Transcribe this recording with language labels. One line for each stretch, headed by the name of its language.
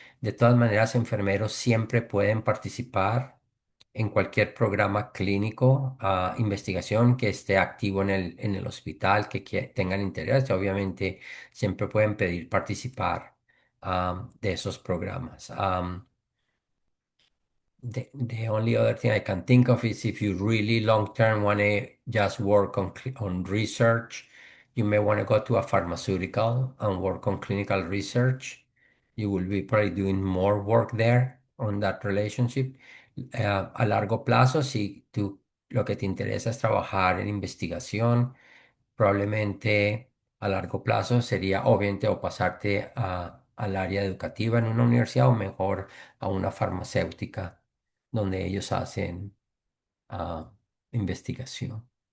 Spanish: De todas maneras, enfermeros siempre pueden participar en cualquier programa clínico, investigación que esté activo en el hospital, que tengan interés. Obviamente, siempre pueden pedir participar de esos programas.
English: The only other thing I can think of is if you really long term want to just work on research, you may want to go to a pharmaceutical and work on clinical research. You will be probably doing more work there on that relationship.
Spanish: A largo plazo, si tú lo que te interesa es trabajar en investigación, probablemente a largo plazo sería obviamente o pasarte al área educativa en una universidad o mejor a una farmacéutica donde ellos hacen ah, investigación.